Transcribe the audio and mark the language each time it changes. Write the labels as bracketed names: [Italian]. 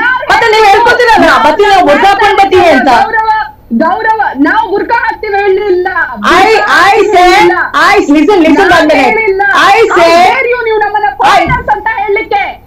[Kannada] ಮತ್ತೆ ನೀವು ಹೇಳ್ಕೊತೀರಲ್ಲ ಬತ್ತಿ ನಾವು ಬುರ್ಕಾ ಹಾಕೊಂಡು ಬರ್ತೀವಿ ಅಂತ. ಗೌರವ ನಾವು ಬುರ್ಕಾ ಹಾಕ್ತೀವಿ ಹೇಳಿಲ್ಲ. [English] I said listen one minute. I said [Kannada] ನೀವು ನಮ್ಮನ್ನ foreigners ಅಂತ ಹೇಳಲಿಕ್ಕೆ.